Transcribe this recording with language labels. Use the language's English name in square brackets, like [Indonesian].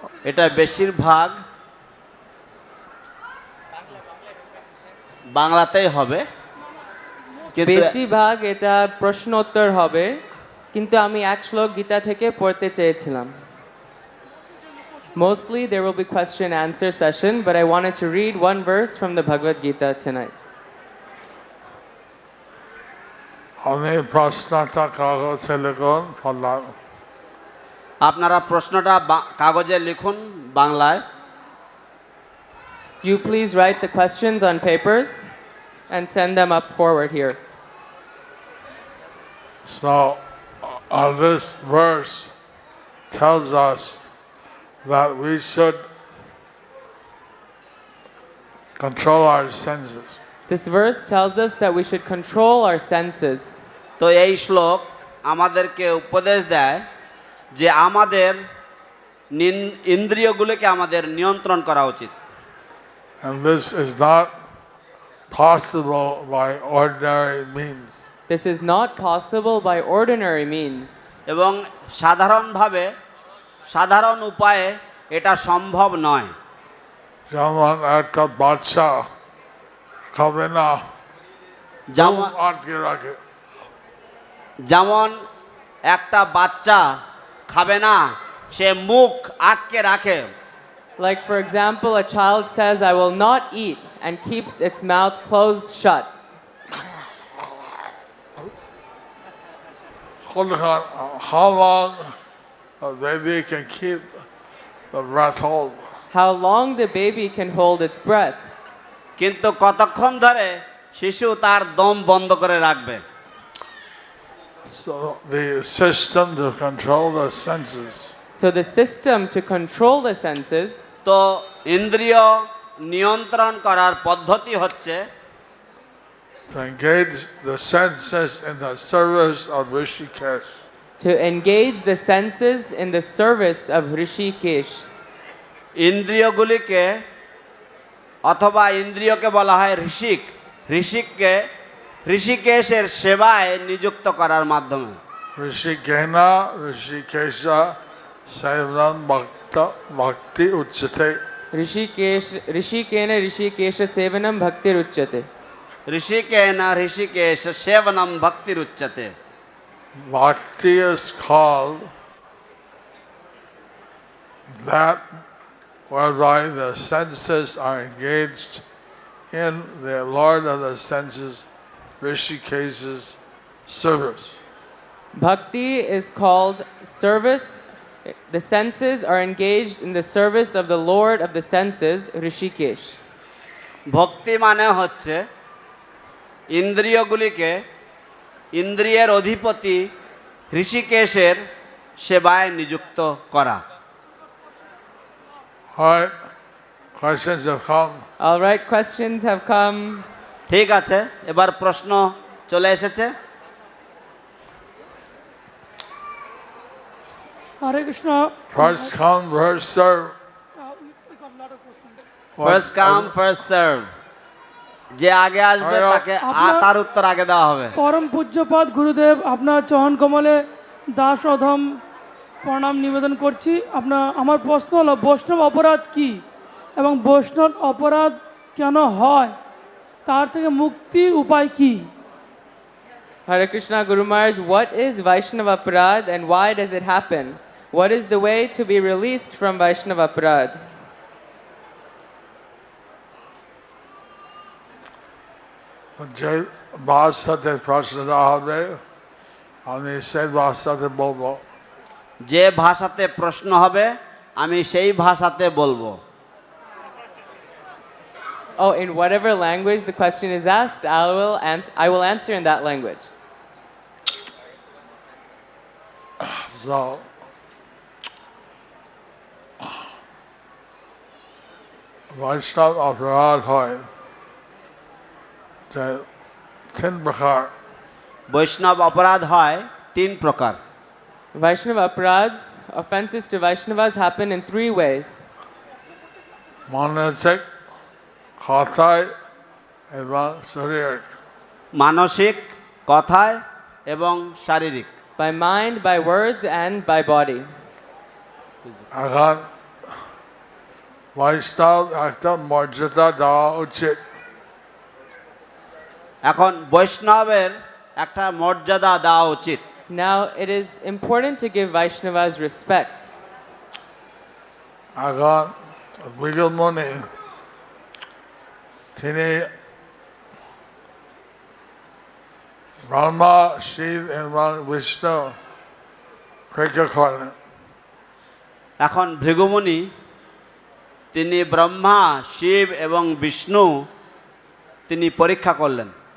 [Bangla] এটা বেশিরভাগ বাংলাতেই হবে, বেশিরভাগ এটা প্রশ্নোত্তর হবে, কিন্তু আমি এক শ্লোক গীতা থেকে পড়তে চেয়েছিলাম। [English] Mostly there will be question answer session, but I wanted to read one verse from the Bhagavad Gita tonight. [Bangla] আমি প্রশ্নটা কাগজে লিখুন বললাম। আপনারা প্রশ্নটা কাগজে লিখুন বাংলায়। [English] You please write the questions on papers and send them up forward here. So this verse tells us that we should control our senses. This verse tells us that we should control our senses. [Bangla] তো এই শ্লোক আমাদেরকে উপদেশ দেয় যে আমাদের ইন্দ্রিয়গুলোকে আমাদের নিয়ন্ত্রণ করা উচিত। [English] And this is not possible by ordinary means. This is not possible by ordinary means. [Bangla] এবং সাধারণভাবে সাধারণ উপায়ে এটা সম্ভব নয়। যেমন একটা বাচ্চা খাবে না, যেমন আটকে রাখে। যেমন একটা বাচ্চা খাবে না, সে মুখ আটকে রাখে। [English] Like for example, a child says, "I will not eat," and keeps its mouth closed shut. how long a baby can keep the breath hold? How long the baby can hold its breath. [Bangla] কিন্তু কতক্ষণ ধরে শিশু তার দম বন্ধ করে রাখবে? [English] So the system to control the senses So the system to control the senses, [Bangla] তো ইন্দ্রিয় নিয়ন্ত্রণ করার পদ্ধতি হচ্ছে [English] to engage the senses in the service of Rishikesh. to engage the senses in the service of Rishikesh. [Bangla] ইন্দ্রিয়গুলিকে অথবা ইন্দ্রিয়কে বলা হয় ঋষিক, ঋষিককে ঋষিকেশের সেবায় নিযুক্ত করার মাধ্যমে। [Sanskrit] Rishikena, Rishikesha, Saivam Bhakti Uchate. Rishikena Rishikesha Sevanam Bhaktir Uchyate. ঋষিকেন Rishikesh সেবনম ভক্তির উচ্চতে। [English] Bhakti is called that whereby the senses are engaged in the Lord of the senses, Rishikesh's service. Bhakti is called service. The senses are engaged in the service of the Lord of the senses, Rishikesh. [Bangla] ভক্তি মানে হচ্ছে ইন্দ্রিয়গুলিকে ইন্দ্রিয়ের অধিপতি ঋষিকেশের সেবায় নিযুক্ত করা। [English] All right, questions have come. All right, questions have come. [Bangla] ঠিক আছে, এবার প্রশ্ন চলে এসেছে। [English] Hare Krishna. First come, first serve. We got a lot of questions. First come first serve, [Bangla] যে আগে আসবে তাকে তার উত্তর আগে দেওয়া হবে। পরম পূজ্যপাদ গুরুদেব আপনার চরণ কমলে দাস অধম প্রণাম নিবেদন করছি। আমার প্রশ্ন হলো বৈষ্ণব অপরাধ কি এবং বৈষ্ণব অপরাধ কেন হয়, তার থেকে মুক্তির উপায় কি? [English] Hare Krishna Guru Maharaj, what is Vaishnava Aparad and why does it happen? What is the way to be released from Vaishnava Aparad? [Bangla] যে ভাষাতে প্রশ্ন দেওয়া হবে আমি সেই ভাষাতে বলবো। যে ভাষাতে প্রশ্ন হবে আমি সেই ভাষাতে বলবো। [English] Oh, in whatever language the question is asked, I will answer in that language. [Bangla] So, বৈষ্ণব অপরাধ হয় যে তিন প্রকার। বৈষ্ণব অপরাধ হয় তিন প্রকার। [English] Vaishnava Aparads, offenses to Vaishnavas happen in three ways. [Bangla] মানসিক, কথায় এবং শারীরিক। মানসিক, কথায় এবং শারীরিক। [English] By mind, by words, and by body. [Bangla] এখন বৈষ্ণব একটা মর্যাদা দেওয়া উচিত। এখন বৈষ্ণবের একটা মর্যাদা দেওয়া উচিত। [English] Now, it is important to give Vaishnavas respect. [Bangla] এখন বিগমণি তিনি ব্রহ্মা, শিব এবং বিষ্ণু পরীক্ষা করেন। এখন ভৃগুমুনি তিনি ব্রহ্মা, শিব এবং বিষ্ণু তিনি পরীক্ষা করলেন।